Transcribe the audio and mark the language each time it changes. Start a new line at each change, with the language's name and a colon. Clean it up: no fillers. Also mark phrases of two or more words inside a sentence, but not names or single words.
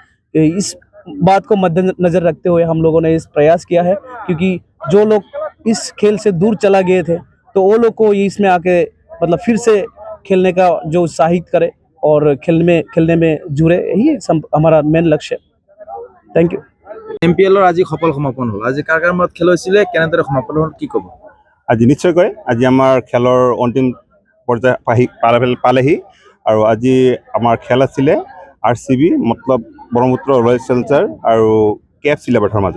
Hindi: इस बात को मद्देनजर रखते हुए हम लोगों ने इस प्रयास किया है, क्योंकि जो लोग इस खेल से दूर चला गए थे, तो वो लोग को इसमें आके फिर से खेलने का जो उत्साहित करे और खेलने में जुड़े, यही हमारा मेन लक्ष्य है।
English: thank you.
Assamese: MPLৰ আজি সফল সমাপন হ'ল, আজি কাৰ কাৰ মাজত খেল হৈছিলে, কেনেদৰে সমাপন হ'ল, কি ক'ব? আজি নিশ্চয়কৈ আজি আমাৰ খেলৰ অন্তিম পৰ্যায় পালেহি, আৰু আজি আমাৰ খেল আছিলে RCB মতলব ব্ৰহ্মপুত্ৰ ৰয়েল চেলেঞ্জাৰ আৰু KF চিলাবাথাৰ মাজত।